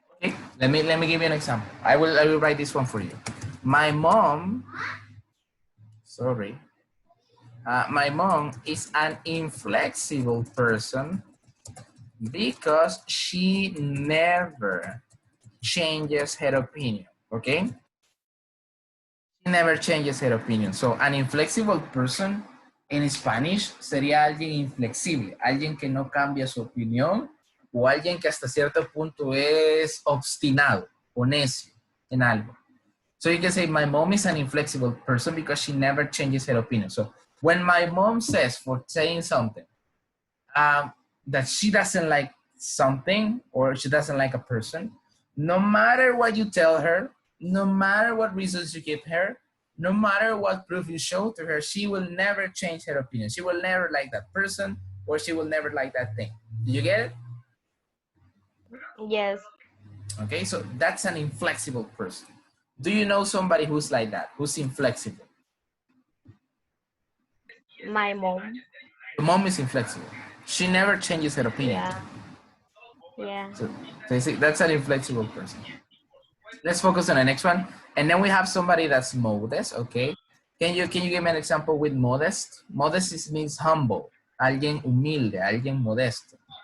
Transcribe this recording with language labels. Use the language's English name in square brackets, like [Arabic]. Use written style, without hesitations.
[English] Okay, let me give you an example. I will write this one for you. My mom, sorry, my mom is an inflexible person because she never changes her opinion, okay? She never changes her opinion. So, an inflexible person [Spanish] en Spanish sería alguien inflexible, alguien que no cambia su opinión o alguien que hasta cierto punto es obstinado o necio en algo. [English] So you can say, my mom is an inflexible person because she never changes her opinion. So when my mom says for saying something, that she doesn't like something or she doesn't like a person, no matter what you tell her, no matter what reasons you give her, no matter what proof you show to her, she will never change her opinion. She will never like that person or she will never like that thing. Do you get it? Yes, Okay, so that's an inflexible person. Do you know somebody who's like that, who's inflexible? my mom. Your mom is inflexible. She never changes her opinion. Yeah, yeah. So you see, that's an inflexible person. Let's focus on the next one. And then we have somebody that's modest, okay? Can you give me an example with modest? Modest means humble. [Spanish] Alguien humilde, alguien modesto.